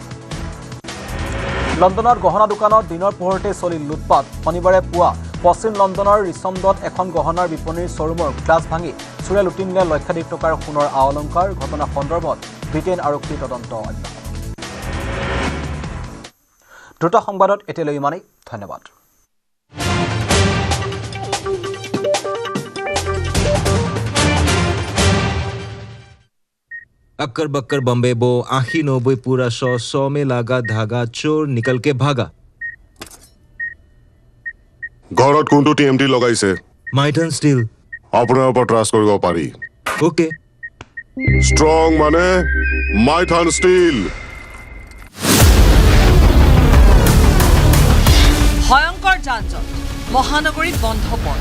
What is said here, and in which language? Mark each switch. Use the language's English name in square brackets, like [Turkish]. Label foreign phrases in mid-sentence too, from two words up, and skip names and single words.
[Assamese] লণ্ডনত গহনা দোকানত দিনৰ পোহৰতে চলিল লুটপাট। শনিবাৰে পুৱা পশ্চিম লণ্ডনৰ ৰিচমণ্ডত এখন গহনাৰ বিপণীৰ শ্বৰুমৰ গ্লাছ ভাঙি চোৰে লুটি নিলে লক্ষাধিক টকাৰ সোণৰ আ অলংকাৰ। ঘটনাৰ সন্দৰ্ভত ব্ৰিটেইন আৰক্ষীৰ তদন্ত অব্যাহত। দ্ৰুত সংবাদত এতিয়ালৈ ইমানেই। ধন্যবাদ। [Hindi] अक्कर बक्कर बम्बे बो 80-90 पूरा 100 में लागा धागा चोर निकल के भागा। [Assamese] ঘৰত কোনটো TMT লগাইছে? মাইথন ষ্টিল। আপোনাৰ ওপৰত ট্ৰাষ্ট কৰিব পাৰি। ওকে। ষ্ট্ৰং মানে মাইথন ষ্টিল। ভয়ংকৰ যান-জঁট, মহানগৰীত বন্ধ পথ।